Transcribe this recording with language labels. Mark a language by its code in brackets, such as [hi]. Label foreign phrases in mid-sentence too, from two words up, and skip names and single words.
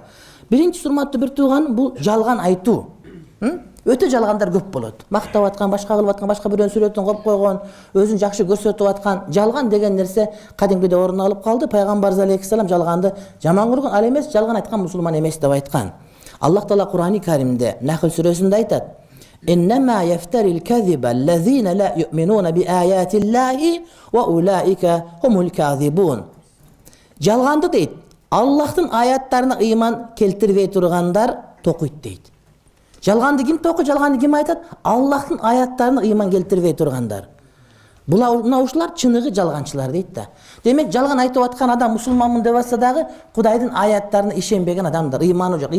[ky] Биринчи урматтуу бир тууган, бул жалган айтуу. Өтө жалгандар көп болот. Мактап аткан, башка кылып аткан, башка бирөөнүн сүрөтүн коюп койгон, өзүн жакшы көрсөтүп аткан, жалган деген нерсе кадимкиде орун алып калды. Пайгамбар алейхиссалам жалганды жаман көргөн, ал эмес, жалган айткан мусулман эмес деп айткан. Аллах Таала Кур'ан-ы Каримде Нахл сүрөсүндө айтат: [ar] "إنما يفتري الكذب الذين لا يؤمنون بآيات الله وأولئك هم الكاذبون." [ky] Жалганды дейт, Аллахтын аяттарына ыйман келтирбей тургандар токуйт дейт. Жалганды ким токуйт, жалганды ким айтат? Аллахтын аяттарына ыйман келтирбей тургандар. Мына ушулар чыныгы жалганчылар дейт да. Демек жалган айтып аткан адам мусулманмын деп атса дагы Кудайдын аяттарына ишенбеген адамдар, ыйманы жок.